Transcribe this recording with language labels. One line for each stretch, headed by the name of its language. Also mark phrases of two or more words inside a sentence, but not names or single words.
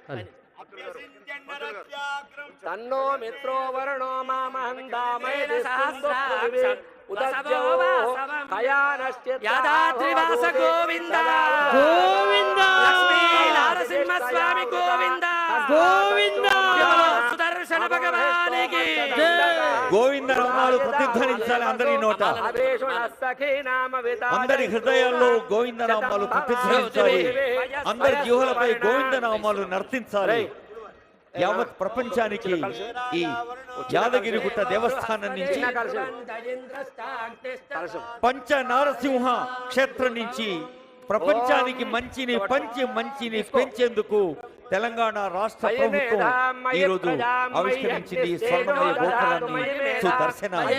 Sanskrit: तन्नो मित्रो वरुणो मामहन्तामयेन यादाद्रिवास गोविंद गोविंद लक्ष्मी नारसिंह स्वामी गोविंद गोविंद
Hindi: सुदर्शन भगवान की
Telugu: గోవింద నామాలు ప్రతిధ్వనించాలి అందరి నోట, అందరి హృదయాల్లో గోవింద నామాలు ప్రతిధ్వనించాలి, అందరి జీవులపై గోవింద నామాలు నర్తించాలి. యావత్ ప్రపంచానికి ఈ యాదగిరిగుట్ట దేవస్థానం నుంచి పంచ నారసింహ క్షేత్రం నుంచి ప్రపంచానికి మంచిని పంచి మంచిని పెంచేందుకు తెలంగాణ రాష్ట్ర ప్రభుత్వం ఈ రోజు ఆవిష్కరించింది స్వర్ణమయ గోపురాన్ని సుదర్శనాన్ని.